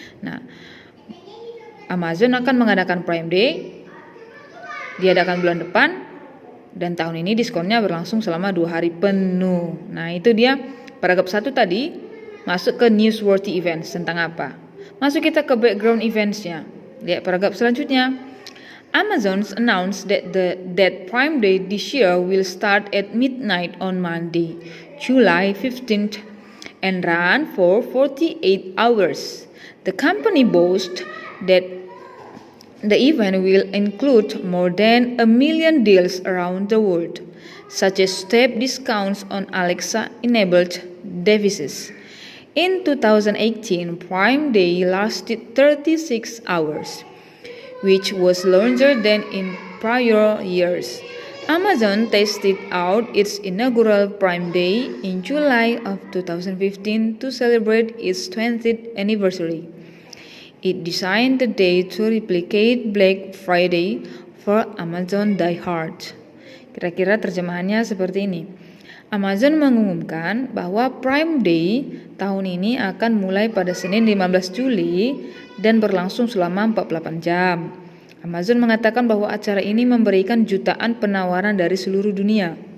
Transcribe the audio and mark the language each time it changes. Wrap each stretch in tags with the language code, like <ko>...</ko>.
<id>Nah, Amazon akan mengadakan Prime Day. Diadakan bulan depan. Dan tahun ini diskonnya berlangsung selama 2 hari penuh. Nah, itu dia paragraf 1 tadi masuk ke newsworthy events. Tentang apa? Masuk kita ke background eventsnya. Lihat paragraf selanjutnya.</id> <en>Amazon announced that Prime Day this year will start at midnight on Monday, July 15th and run for 48 hours. The company boasts that the event will include more than 1 million deals around the world, such as step discounts on Alexa-enabled devices. In 2018, Prime Day lasted 36 hours, which was longer than in prior years. Amazon tested out its inaugural Prime Day in July of 2015 to celebrate its 20th anniversary. It designed the day to replicate Black Friday for Amazon diehards.</en> <id>Kira-kira terjemahannya seperti ini. Amazon mengumumkan bahwa Prime Day tahun ini akan mulai pada Senin 15 Juli dan berlangsung selama 48 jam. Amazon mengatakan bahwa acara ini memberikan jutaan penawaran dari seluruh dunia.</id>